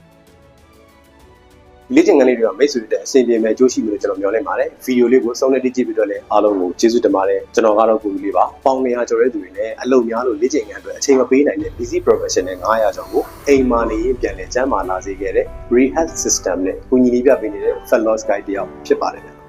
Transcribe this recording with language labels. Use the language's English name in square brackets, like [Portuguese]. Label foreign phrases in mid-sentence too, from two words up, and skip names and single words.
[Burmese] လေ့ကျင့်ခန်းလေးတွေကမိတ်ဆွေတွေအဆင်ပြေမဲ့ကြိုးရှိလို့ကျွန်တော်မျှော်လင့်ပါတယ်ဗီဒီယိုလေးကိုစုံနဲ့ကြည့်ပြီးတော့လည်းအားလုံးကိုကျေးဇူးတင်ပါတယ်ကျွန်တော်ကတော့ကိုကြီးလေးပါပေါင်200ကျော်တဲ့သူတွေလည်းအလုပ်များလို့လေ့ကျင့်ခန်းအတွက်အချိန်မပေးနိုင်တဲ့ [English] busy professional [Burmese] 900ကျော်ကိုအိမ်မှာနေရင်ပြန်လည်ကျန်းမာလာစေခဲ့တဲ့ [English] rehab system [Burmese] နဲ့ကိုကြီးလေးပြပေးနေတဲ့ [English] fat loss guide [Burmese] တယောက်ဖြစ်ပါတယ်